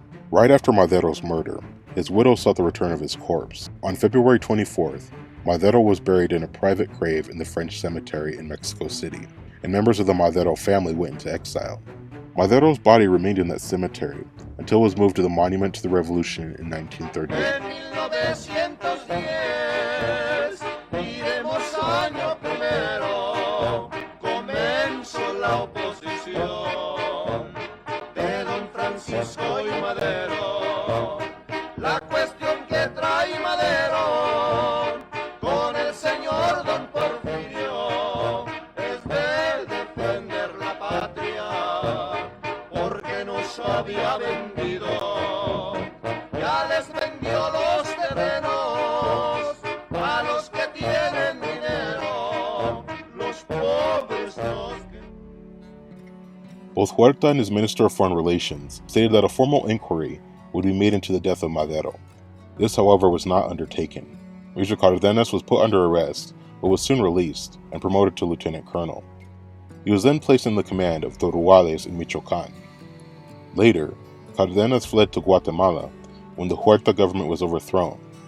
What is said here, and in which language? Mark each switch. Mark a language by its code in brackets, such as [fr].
[en] Right after Madero's murder, his widow sought the return of his corpse. On February 24th, Madero was buried in a private grave in the French cemetery in Mexico City, and members of the Madero family went into exile. Madero's body remained in that cemetery until it was moved to the Monument to the Revolution in 1938. [es] En 1910, diremos año primero, comenzó la oposición de don Francisco y Madero. La cuestión que trae Madero con el señor don Porfirio es de defender la patria, porque nos había vendido. Ya les vendió los terrenos a los que tienen dinero, los pobres los que... [en] Both Huerta and his Minister of Foreign Relations stated that a formal inquiry would be made into the death of Madero. This, however, was not undertaken. Major Cardenas was put under arrest, but was soon released and promoted to lieutenant colonel. He was then placed in the command of the Ruales in Michoacán. Later, Cardenas fled to Guatemala when the Huerta government was overthrown.